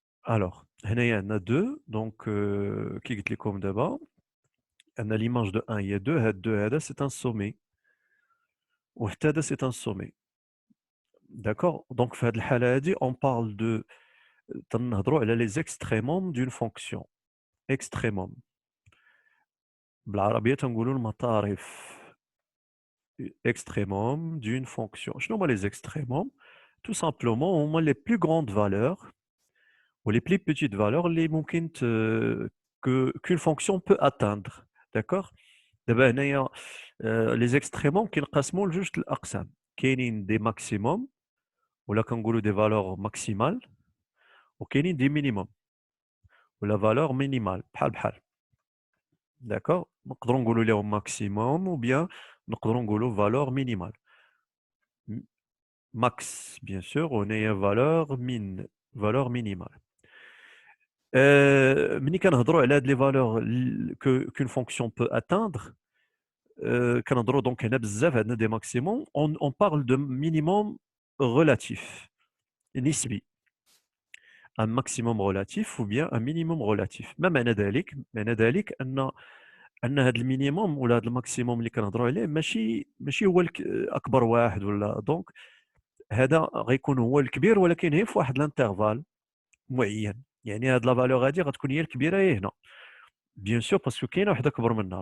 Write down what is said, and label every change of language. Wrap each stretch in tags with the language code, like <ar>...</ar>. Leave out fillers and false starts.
<ar>الوغ هنايا عندنا 2 دونك كي قلت لكم دابا عندنا ليماج دو 1 هي 2 هاد 2 هذا سي ان سومي وحتى هذا سي ان سومي. داكور. دونك في هاد الحاله هادي اون بارل دو تنهضروا على لي زيكستريموم دون فونكسيون. اكستريموم بالعربيه تنقولوا المطارف. اكستريموم دون فونكسيون. شنو هما لي زيكستريموم؟</ar> <fr>tout simplement هما les plus grandes valeurs ou les plus petites valeurs</fr> <ar>اللي ممكن</ar> <fr>qu'une fonction peut atteindre. d'accord.</fr> <ar>دابا هنايا لي زيكستريموم كينقسموا لجوج الاقسام. كاينين دي ماكسيموم ولا كنقولوا دي فالور ماكسيمال وكاينين دي مينيموم ولا فالور مينيمال بحال بحال. داكور. نقدروا نقولوا لهم ماكسيموم</ar> <fr>ou bien</fr> <ar>نقدروا نقولوا فالور مينيمال. max</ar> <fr>bien sûr</fr> <ar>وهنايا فالور مينيمال. ملي كنهضروا على هاد لي فالور</ar> <fr>qu'une fonction peut atteindre</fr> <ar>كنهضروا دونك هنا بزاف عندنا دي ماكسيموم</ar> <fr>on parle de minimum relatif</fr> <ar>نسبي.</ar> <fr>un maximum relatif ou bien un minimum relatif.</fr> <ar>ما معنى ذلك؟ معنى ذلك ان هذا المينيموم ولا هذا الماكسيموم اللي كنهضروا عليه ماشي هو اكبر واحد ولا دونك هذا غيكون هو الكبير ولكن هي في واحد الانترفال معين. يعني هاد لا فالور هادي غتكون هي الكبيره هي هنا بيان سور باسكو كاينه وحده اكبر منها.</ar>